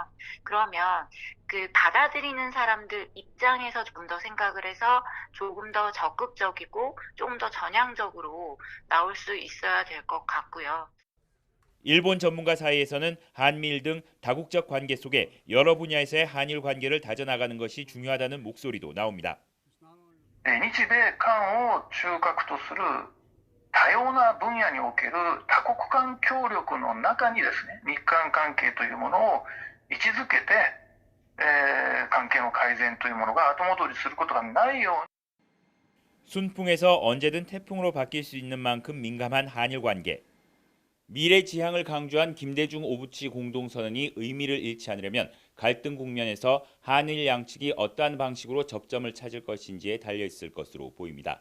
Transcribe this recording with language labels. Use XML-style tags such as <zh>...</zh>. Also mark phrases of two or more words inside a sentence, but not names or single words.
<ko>그러면 그 받아들이는 사람들 입장에서 좀 더 생각을 해서 조금 더 적극적이고 조금 더 전향적으로 나올 수 있어야 될 것 같고요. 일본 전문가 사이에서는 한미일 등 다국적 관계 속에 여러 분야에서의 한일 관계를 다져나가는 것이 중요하다는 목소리도 나옵니다.</ko> <ja>日米韓を中核とする多様な分野における多国間協力の中にですね、日韓関係というものを位置づけて、関係の改善というものが後戻りすることがないように</ja> <ko>순풍에서 언제든 태풍으로 바뀔 수 있는 만큼 민감한 한일 관계. 미래 지향을 강조한 김대중 오부치 공동선언이 의미를 잃지 않으려면 갈등 국면에서 한일 양측이 어떠한 방식으로 접점을 찾을 것인지에 달려 있을 것으로 보입니다.</ko>